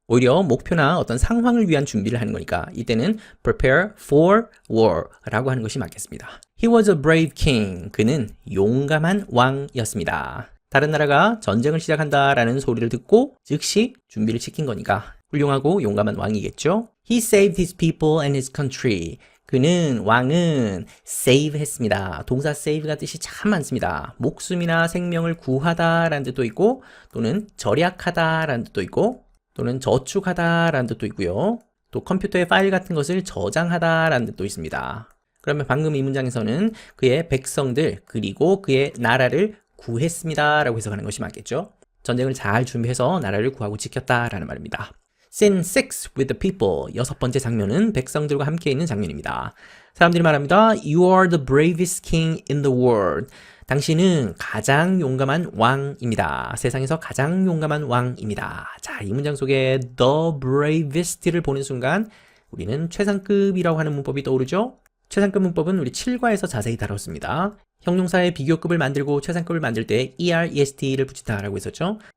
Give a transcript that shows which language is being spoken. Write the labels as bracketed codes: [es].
[ko] 오히려 목표나 어떤 상황을 위한 준비를 하는 거니까 이때는 [en] prepare for war [ko] 라고 하는 것이 맞겠습니다. [en] He was a brave king. [ko] 그는 용감한 왕이었습니다. 다른 나라가 전쟁을 시작한다라는 소리를 듣고 즉시 준비를 시킨 거니까 훌륭하고 용감한 왕이겠죠. [en] He saved his people and his country. [ko] 왕은 save 했습니다. 동사 save가 뜻이 참 많습니다. 목숨이나 생명을 구하다 라는 뜻도 있고 또는 절약하다 라는 뜻도 있고 또는 저축하다 라는 뜻도 있고요. 또 컴퓨터의 파일 같은 것을 저장하다 라는 뜻도 있습니다. 그러면 방금 이 문장에서는 그의 백성들 그리고 그의 나라를 구했습니다 라고 해석하는 것이 맞겠죠. 전쟁을 잘 준비해서 나라를 구하고 지켰다 라는 말입니다. [en] Scene 6 with the people. [ko] 6번째 장면은 백성들과 함께 있는 장면입니다. 사람들이 말합니다. [en] You are the bravest king in the world. [ko] 당신은 가장 용감한 왕입니다. 세상에서 가장 용감한 왕입니다. 자, 이 문장 속에 [en] the bravest [ko] 를 보는 순간 우리는 최상급이라고 하는 문법이 떠오르죠? 최상급 문법은 우리 7과에서 자세히 다뤘습니다. 형용사의 비교급을 만들고 최상급을 만들 때 ER-EST를 붙인다라고 했었죠.